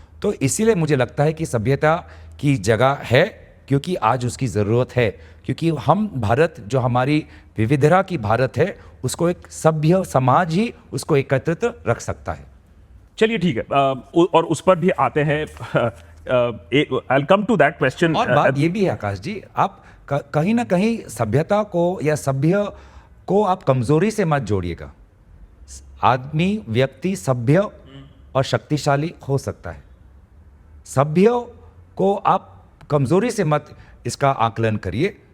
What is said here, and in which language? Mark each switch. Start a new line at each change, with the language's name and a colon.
Hindi: तो इसीलिए मुझे लगता है कि सभ्यता की जगह है, क्योंकि आज उसकी ज़रूरत है, क्योंकि हम भारत जो हमारी विविधता की भारत है, उसको एक सभ्य समाज ही उसको एकत्रित रख सकता है। चलिए ठीक है, और उस पर भी आते हैं।
English: I'll come to that question।
Hindi: और बात ये भी है आकाश जी, आप कहीं ना कहीं सभ्यता को या सभ्य को आप कमजोरी से मत जोड़िएगा। आदमी व्यक्ति सभ्य और शक्तिशाली हो सकता है, सभ्य को आप कमजोरी से मत इसका आकलन करिए।